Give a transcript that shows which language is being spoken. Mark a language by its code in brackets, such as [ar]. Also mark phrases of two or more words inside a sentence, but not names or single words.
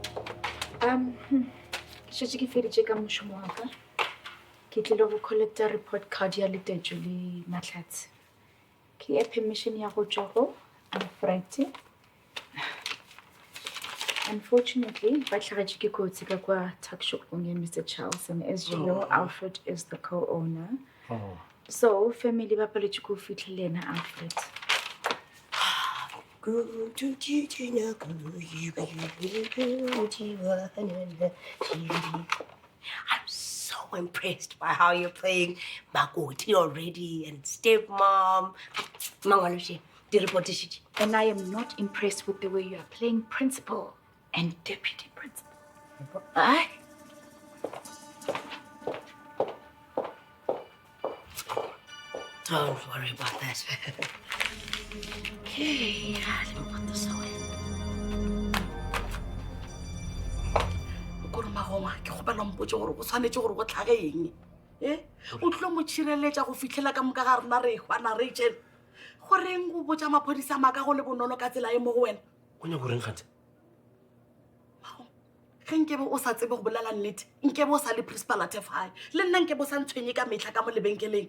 [nso] ke šetše ke feditše ka mošomo wa ka ke tlile go collecta [en] report card [nso] ya letetšo le mahlatse ke ya permission ya go tšwa go Friday. Unfortunately, ba hlagetše ke kotsi ka kwa tuckshopong ya Mr. [en] Charles, and as you know, Alfred is the co-owner. [nso] So family ba paletše ko fitlha le ena Alfred. [en] I'm so impressed by how you're playing Makoti already and stepmom. Mangwalushi, the report is. And I am not impressed with the way you are playing principal and deputy principal. Aye? Don't worry about that. Okay, let me put this away. [nso] kopela mpotse gore go tshwanetse gore go tlhage eng o tlo mo tshireletša go fitlhela ka moka ga rena re hwana Rachel goreng go botsa maphodisa maaka go le bonolo ka tsela e mo go wena o nyako reng gantse ge nkebe o sa tsebe go bolela nnete nkebe o sa le principal [en] at High [nso] le nna nkebe o sa ntshwenye ka metlha ka mo lebenkeleng